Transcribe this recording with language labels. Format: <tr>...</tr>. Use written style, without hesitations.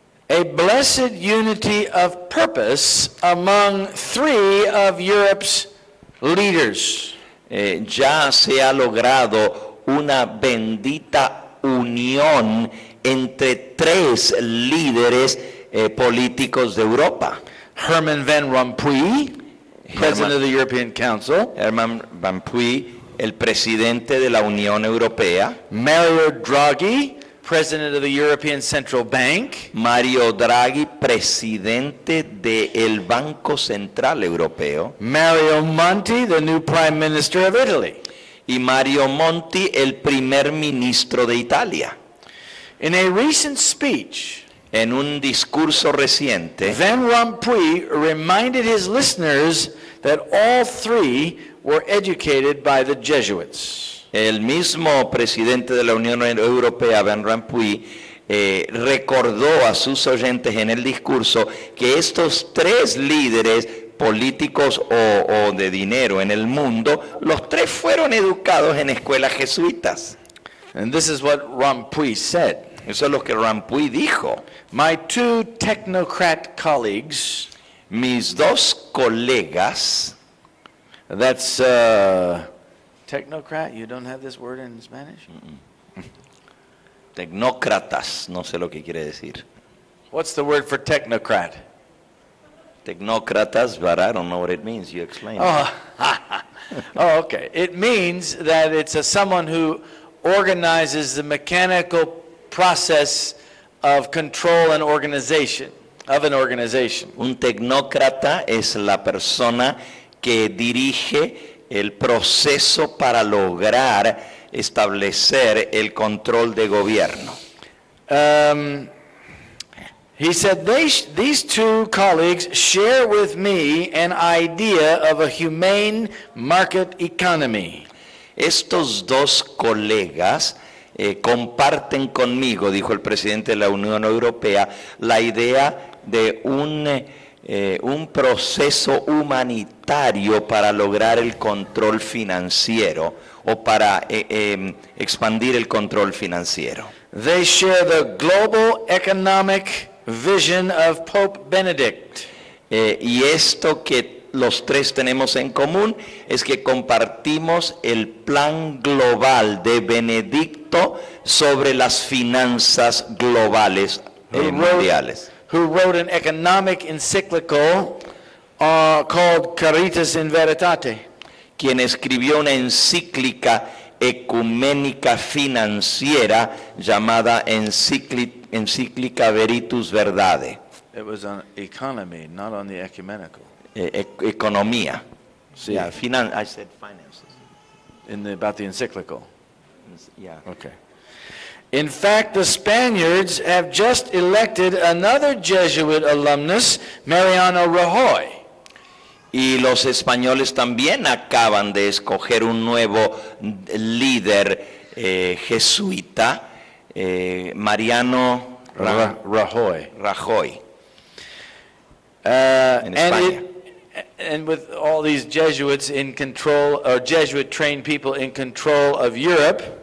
<en>A blessed unity of purpose among three of Europe's leaders.</en> <es>Ya se ha logrado una bendita unión entre tres líderes políticos de Europa.</es> <en>Herman Van Rompuy, President of the European Council.</en> <es>Herman Van Rompuy, el presidente de la Unión Europea.</es> <en>Mario Draghi, President of the European Central Bank.</en> <es>Mario Draghi, presidente del Banco Central Europeo.</es> <en>Mario Monti, the new Prime Minister of Italy.</en> <es>Y Mario Monti, el primer ministro de Italia.</es> <en>In a recent speech,</en> <es>En un discurso reciente,</es> <en>Van Rompuy reminded his listeners that all three were educated by the Jesuits.</en> <es>el mismo presidente de la Unión Europea, Van Rompuy, recordó a sus oyentes en el discurso que estos tres líderes políticos o de dinero en el mundo, los tres fueron educados en escuelas jesuitas.</es> <en>And this is what Rompuy said.</en> <es>Eso es lo que Rompuy dijo.</es> <en>My two technocrat colleagues,</en> <es>Mis dos colegas,</es> <en>that's technocrat, you don't have this word in Spanish?</en> <es>tecnócratas, no sé lo que quiere decir.</es> <en>What's the word for technocrat? Tecnócratas, but I don't know what it means. You explain. Oh, oh, okay. It means that it's someone who organizes the mechanical process of control and organization, of an organization.</en> <es>Un tecnócrata es la persona que dirige el proceso para lograr establecer el control de gobierno.</es> <en>He said, these two colleagues share with me an idea of a humane market economy.</en> <es>Estos dos colegas comparten conmigo, dijo el presidente de la Unión Europea, la idea de un proceso humanitario para lograr el control financiero o para expandir el control financiero.</es> <en>They share the global economic vision of Pope Benedict.</en> <es>Y esto que los tres tenemos en común es que compartimos el plan global de Benedicto sobre las finanzas globales mundiales.</es> <en>Who wrote an economic encyclical called Caritas in Veritate.</en> <es>Quien escribió una encíclica ecuménica financiera llamada Encíclica Veritas Verdade.</es> <en>It was on economy, not on the ecumenical.</en> <es>Economía. Sí.</es> <en>Yeah, I said finances. About the encyclical. Yeah. Okay. In fact, the Spaniards have just elected another Jesuit alumnus, Mariano Rajoy.</en> <es>Y los españoles también acaban de escoger un nuevo líder jesuita, Mariano Rajoy. En España.</es> <en>And with all these Jesuits in control, or Jesuit-trained people in control of Europe,</en>